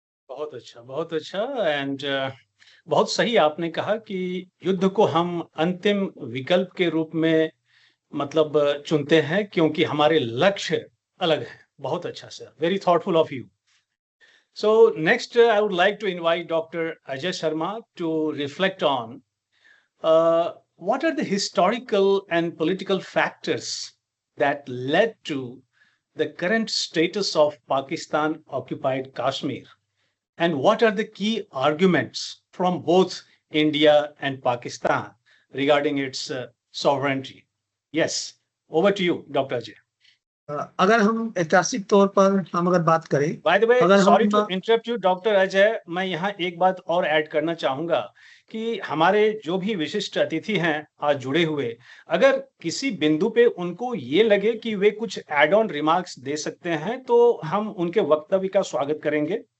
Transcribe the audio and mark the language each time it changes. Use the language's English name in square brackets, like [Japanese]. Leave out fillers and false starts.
[Hindi] बहुत अच्छा। एंड बहुत सही आपने कहा कि युद्ध को हम अंतिम विकल्प के रूप में मतलब चुनते हैं क्योंकि हमारे लक्ष्य अलग हैं। बहुत अच्छा [English] Sir, very thoughtful of you. So next, I would like to invite Dr. Ajay Sharma to reflect on what are the historical and political factors that led to the current status of Pakistan occupied Kashmir, and what are the key arguments from both India and Pakistan regarding its sovereignty. Yes, over to you, Dr. Ajay. [Hindi] अगर हम ऐतिहासिक तौर पर हम अगर बात करें, [English] by the way, [Hindi] अगर [English] sorry to [Hindi] हम [English] interrupt you [Hindi] डॉक्टर अजय, मैं यहाँ एक बात और ऐड करना चाहूंगा कि हमारे जो भी विशिष्ट अतिथि हैं आज जुड़े हुए, अगर किसी बिंदु पे उनको ये लगे कि वे कुछ [English] add on remarks [Hindi] दे सकते हैं तो हम उनके वक्तव्य का स्वागत करेंगे।